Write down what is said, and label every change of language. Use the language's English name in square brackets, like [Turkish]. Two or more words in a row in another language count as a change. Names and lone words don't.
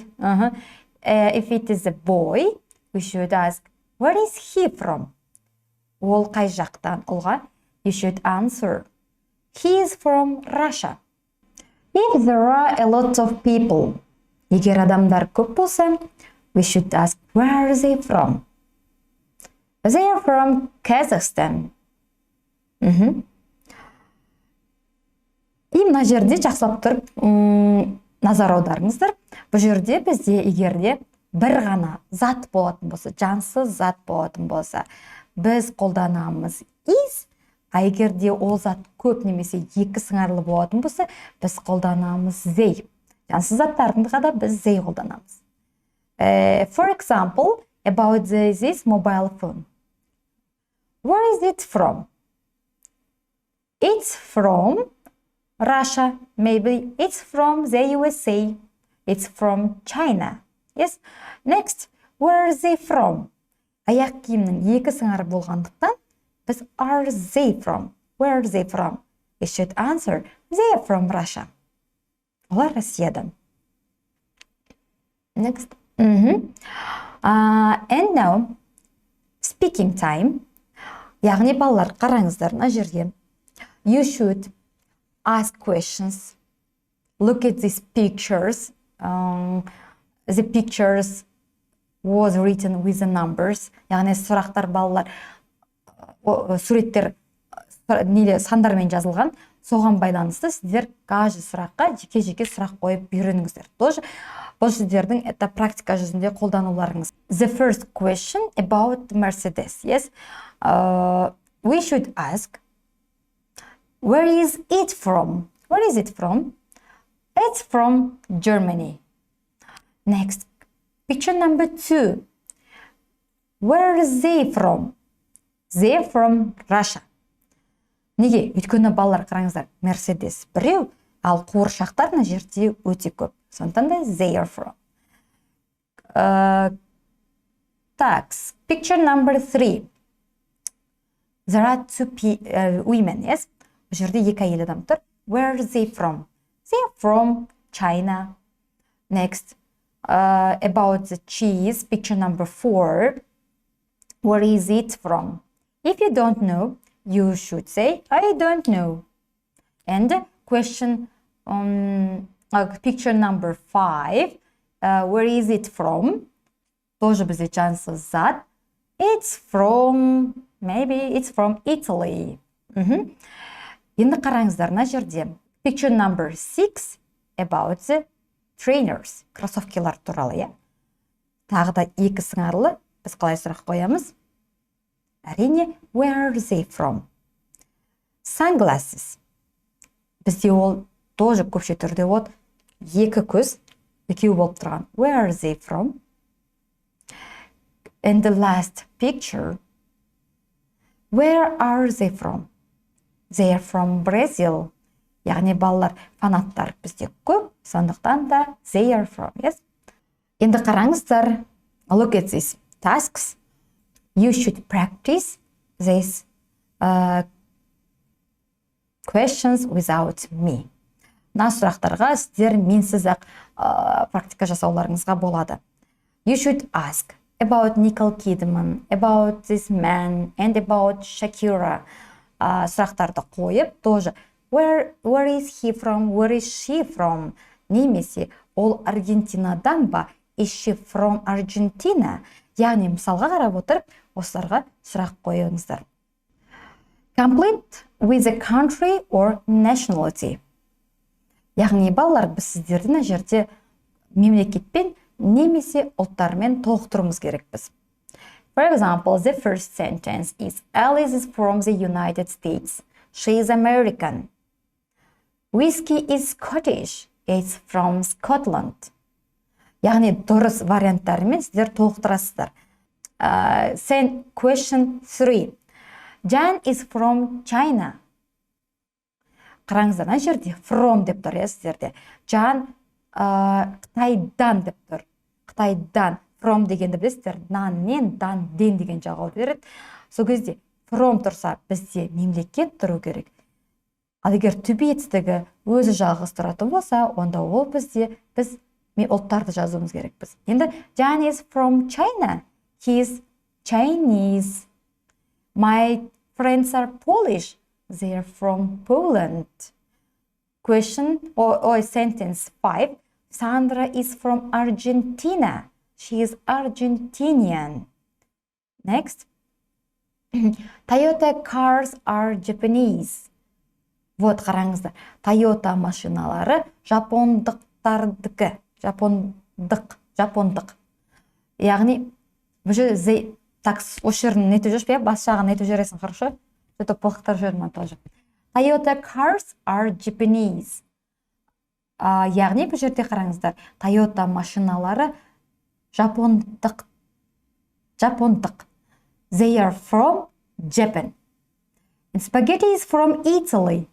[English] If it is a boy, we should ask, where is he from? [Kazakh] Ол қай жақтан ұлға? [English] You should answer, he is from Russia. If there are a lot of people, [Kazakh] егер адамдар көп болса, [English] we should ask, where are they from? They are from Kazakhstan. [Kazakh] И мына жерде жақсылап тұрып назар аударыңыздар. Бұл жерде бізде егерде бір ғана зат болатын болса, жансыз зат болатын болса, біз қолданамыз is, а егерде ол зат көп немесе екі сыңарлы болатын болса, біз қолданамыз they. Жансыз заттарында да біз they қолданамыз. [English] For example, about this mobile phone. Where is it from? It's from Russia. Maybe it's from the USA. It's from China. Yes. Next, where are they from? [Kazakh] Аяқ киімнің екі сыңары болғандықтан, біз [English] are they from? Where are they from? We should answer, they are from Russia. [Kazakh] Олар Россиядан. [English] Next. And now, speaking time. [Kazakh] Яғни балалар, қараңыздар мына жерге. [English] You should ask questions. Look at these pictures. The pictures was written with the numbers. [Kazakh] Яғни сұрақтар балалар, суреттер сандармен жазылған. Соған байланысты сіздер каждый сұраққа жеке-жеке сұрақ қойып үйреніңіздер. Тоже бұл сіздердің [Russian] это практика [Kazakh] жүзінде қолдануларыңыз. [English] The first question about Mercedes. Yes. We should ask, where is it from? Where is it from? It's from Germany. Next, picture number 2. Where are they from? They're from Russia. [Kazakh] Неге? Өйткені балалар қараңыздар, Mercedes біреу, ал қуыршақтар мына жерде өте көп. Сондықтан да [English] they are from. Picture number 3. There are two women, yes? [Kazakh] Бұл жерде екі әйел адам тұр. [English] Where are they from? They are from China. Next, about the cheese, picture number 4. Where is it from? If you don't know, you should say, I don't know. And question picture number 5. Where is it from? [Kazakh] Тоже бізде жансыз зат. [English] It's from, maybe it's from Italy. [Kazakh] Енді қараңыздар мына жерде. [English] Picture number 6 about the trainers. [Kazakh] Кроссовкилар туралы, Тағы да екі сыңарлы. Біз қалай сұрақ қоямыз? Әрине, [English] where are they from? Sunglasses. [Kazakh] Бізде ол тоже көпше түрде от. Екі көз, екеу болып тұрған. [English] Where are they from? And the last picture. Where are they from? They are from Brazil. [Kazakh] Яғни балалар, фанаттар бізде көп, сондықтан да [English] they are from, yes? [Kazakh] Енді қараңыздар, [English] look at these tasks. You should practice these questions without me. [Kazakh] Мына сұрақтарға сіздер менсіз ақ практика жасауларыңызға болады. [English] You should ask about Nicole Kidman, about this man, and about Shakira. [Kazakh] Сұрақтарды қойып, [English] тоже where is he from, where is she from? [Kazakh] Немесе ол Аргентинадан ба? [English] Is she from Argentina? [Kazakh] Яғни мысалға қарап отырып, осыларға сұрақ қойыңыздар. [English] Complete with a country or nationality. [Kazakh] Яғни балалар, біз сіздерді мына жерде мемлекетпен немесе ұлттармен толықтыруымыз керекпіз. [English] For example, the first sentence is Alice is from the United States. She is American. Whiskey is Scottish. It's from Scotland. [Kazakh] Яғни дұрыс варианттарымен сіздер толықтырасыздар. [English] Question 3. Jan is from China. [Kazakh] Қараңыздар, мына жерде from деп тұр, сіздерде. Жан Қытайдан деп тұр. Қытайдан. From дегенді білесіздер, наннен, дан, ден деген жауап береді. Сол кезде from тұрса, бізде мемлекет тұру керек. Ал егер [English] to be [Kazakh] етістігі өзі жалғыз тұратын болса, онда ол бізде ұлттарды жазуымыз керекпіз. [English] Енді Jan is from China. He is Chinese. My friends are Polish. They are from Poland. Question or sentence 5. Sandra is from Argentina. She is Argentinian. Next. Toyota cars are Japanese. [Kazakh] Вот, қараңыздар. Toyota машиналары жапондықтардікі. Жапондық. Яғни, так, осы жерін нетіп жүрші бе? Бас жағын нетіп жүресің, [Russian] хорошо? Что-то [Kazakh] плохтар жүрмін тоже. [English] Toyota cars are Japanese. [Kazakh] Яғни, бұл жерде қараңыздар. Toyota машиналары жапондық. [English] They are from Japan. And spaghetti is from Italy.